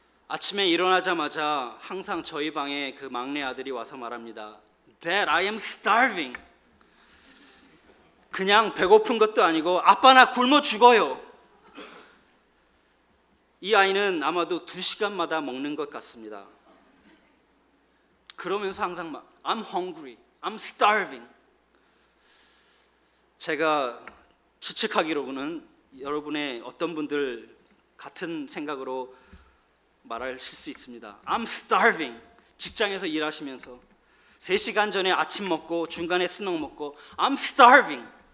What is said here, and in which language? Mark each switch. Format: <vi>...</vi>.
<ko>아침에 일어나자마자 항상 저희 방에 그 막내 아들이 와서 말합니다.</ko> <en>Dad, I am starving.</en> <ko>그냥 배고픈 것도 아니고 아빠 나 굶어 죽어요. 이 아이는 아마도 2시간마다 먹는 것 같습니다. 그러면서 항상</ko> <en>I'm hungry, I'm starving.</en> <ko>제가 추측하기로는 여러분의 어떤 분들 같은 생각으로 말하실 수 있습니다.</ko> <en>I'm starving.</en> <ko>직장에서 일하시면서 3시간 전에 아침 먹고 중간에 스낵 먹고</ko> <en>I'm starving.</en>